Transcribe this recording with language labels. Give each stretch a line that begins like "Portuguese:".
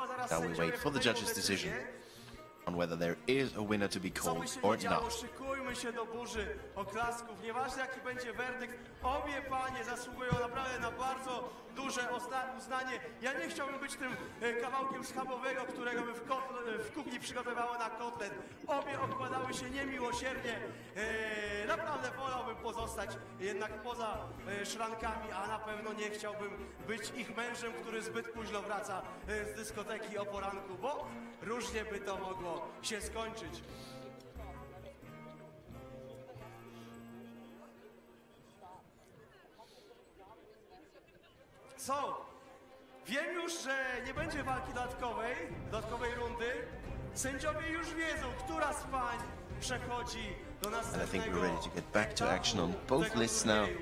English: Now we wait for the judge's decision on whether there is a winner to be called or not.
Polish: Szykujmy się do burzy oklasków. Nieważne jaki będzie werdykt, obie panie zasługują naprawdę na bardzo duże uznanie. Ja nie chciałbym być tym kawałkiem schabowego, którego by w kuchni przygotowywało na kotlet. Obie okładały się niemiłosiernie. Naprawdę wolałbym pozostać jednak poza szrankami, a na pewno nie chciałbym być ich mężem, który zbyt późno wraca z dyskoteki o poranku, bo różnie by to mogło się skończyć. Wiem już, że nie będzie walki dodatkowej rundy. Sędziowie już wiedzą, która z pań przechodzi do następnego.
English: And I think we're ready to get back to action on both lists now.